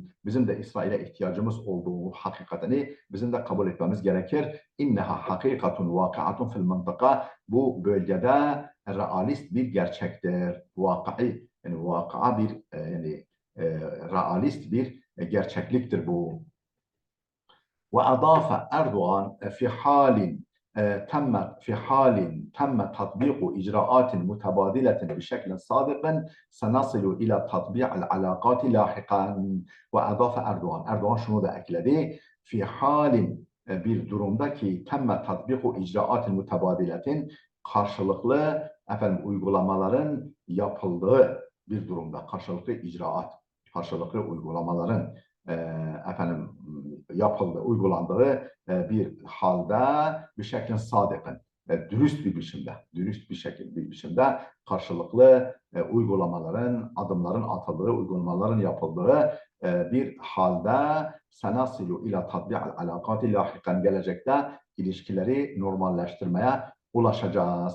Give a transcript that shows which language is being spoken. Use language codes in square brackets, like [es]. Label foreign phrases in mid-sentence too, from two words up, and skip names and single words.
[tr] Bizim de İsrail'e ihtiyacımız olduğu hakikatini bizim de kabul etmemiz gerekir. [ar] إنها حقيقة واقعة في المنطقة. [tr] Bu bölgede realist bir gerçektir. Vakai, yani vakaa bir realist bir gerçekliktir bu. [ar] وأضاف أردوغان في حال تم تطبيق إجراءات متبادلة بشكل صادق سنصل إلى تطبيع العلاقات لاحقا. [tr] وأضاف Erdoğan şunu da ekledi. [ar] في حال [tr] bir durumda ki [ar] تم تطبيق إجراءات متبادلة [tr] karşılıklı uygulamaların yapıldığı bir durumda karşılıklı uygulamaların uygulandığı bir halde bir şekilde sadıkın, dürüst bir biçimde karşılıklı adımların atıldığı, uygulamaların yapıldığı bir halde [ar] سنصل إلى تطبيع العلاقات لاحقا [tr] gelecekte ilişkileri normalleştirmeye ulaşacağız.